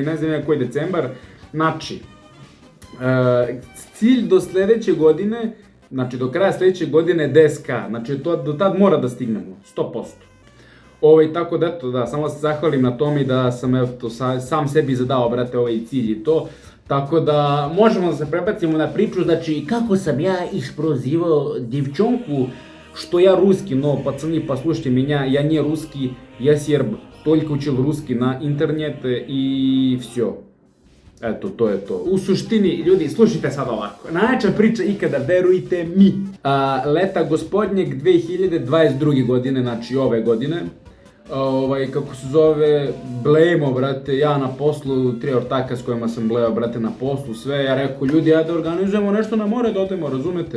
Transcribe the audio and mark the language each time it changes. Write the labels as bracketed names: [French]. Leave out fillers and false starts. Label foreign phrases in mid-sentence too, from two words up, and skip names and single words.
[Serbian] ne znam ja koji decembar, znači... cilj do sledeće godine, znači do kraja sledeće godine je 10.000, znači do tad mora da stignemo, 100%. Tako da eto, da, samo se zahvalim na tome i da sam sam sebi zadao, brate, ovaj cilj i to. Tako da možemo da se prebacimo na priču, znači kako sam ja isprozivao девчонку, što ja ruski, [Russian] но пацаны, послушайте меня, я не русский, я серб, только учил русский на интернете и все. [Serbian] Eto, to je to. U suštini, ljudi, slušajte sad ovako. Najjača priča ikada, verujte mi. Leta gospodnjeg 2022. godine, znači ove godine, kako se zove, blejmo, brate, ja na poslu, 3 ortaka s kojima sam blejao, brate, na poslu, sve, ja rekao, ljudi, ajde organizujemo nešto na more da odemo, razumete?